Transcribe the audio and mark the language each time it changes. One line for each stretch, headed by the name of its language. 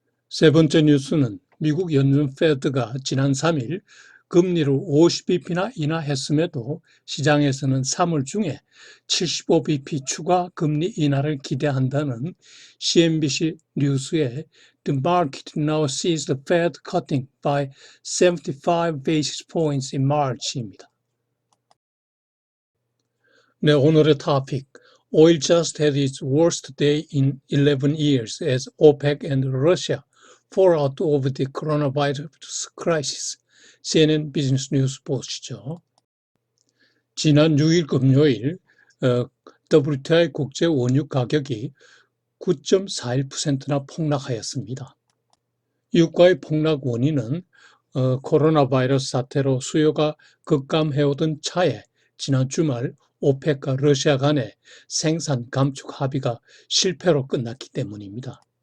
Korean: 세 번째 뉴스는 미국 연준 페드가 지난 3일 금리를 50bp나 인하했음에도 시장에서는 3월 중에 75bp 추가 금리 인하를 기대한다는 CNBC 뉴스에
English: The market now sees the Fed cutting by 75 basis points in March
Korean: 입니다. 네, 오늘의 토픽.
English: Oil just had its worst day in 11 years as OPEC and Russia fall out of the coronavirus crisis.
Korean: CNN 비즈니스 뉴스 보시죠. 지난 6일 금요일 WTI 국제 원유 가격이 9.41%나 폭락하였습니다. 유가의 폭락 원인은 코로나 바이러스 사태로 수요가 급감해오던 차에 지난 주말 오펙과 러시아 간의 생산 감축 합의가 실패로 끝났기 때문입니다.